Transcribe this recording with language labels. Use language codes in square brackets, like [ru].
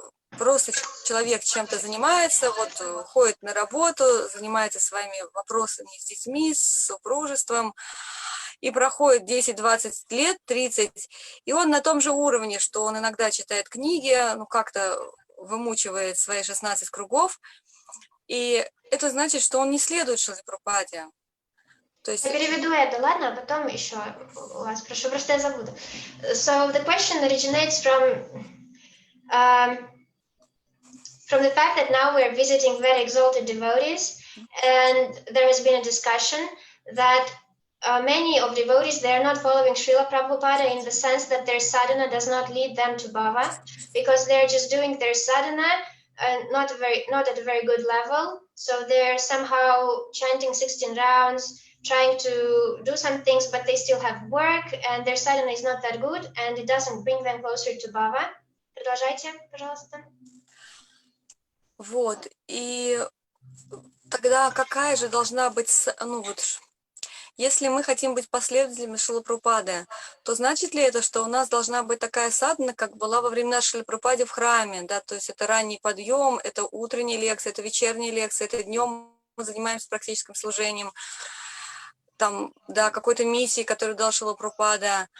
[ru] просто человек чем-то занимается, ходит на работу, занимается своими вопросами с детьми, с супружеством, и проходит 10-20 лет, 30, и он на том же уровне, что он иногда читает книги, как-то вымучивает свои 16 кругов, и это значит, что он не следует Шриле Прабхупаде. То есть... Я переведу это, ладно, а потом еще у вас спрошу, просто я забуду. [en] So the question originates from the fact that now we're visiting very exalted devotees, and there has been a discussion that many of devotees, they are not following Srila Prabhupada in the sense that their sadhana does not lead them to bhava, because they're just doing their sadhana not at a very good level. So they're somehow chanting 16 rounds, trying to do some things, but they still have work, and their sadhana is not that good, and it doesn't bring them closer to bhava. [ru] Продолжайте, пожалуйста. И тогда какая же должна быть, если мы хотим быть последователями Шрилы Прабхупады, то значит ли это, что у нас должна быть такая садхана, как была во времена Шрилы Прабхупады в храме, да, то есть это ранний подъем, это утренние лекции, это вечерние лекции, это днем мы занимаемся практическим служением, там, да, какой-то миссии, которую дал Шрила Прабхупада.